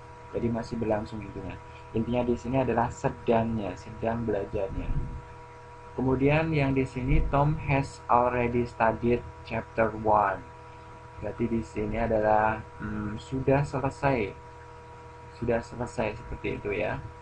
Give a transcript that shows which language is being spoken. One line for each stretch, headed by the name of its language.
Indonesian: Jadi masih berlangsung intinya. Intinya di sini adalah sedangnya, sedang belajarnya. Kemudian yang di sini
English: Tom has already studied chapter 1.
Indonesian: Berarti di sini adalah sudah selesai. Sudah selesai, seperti itu ya.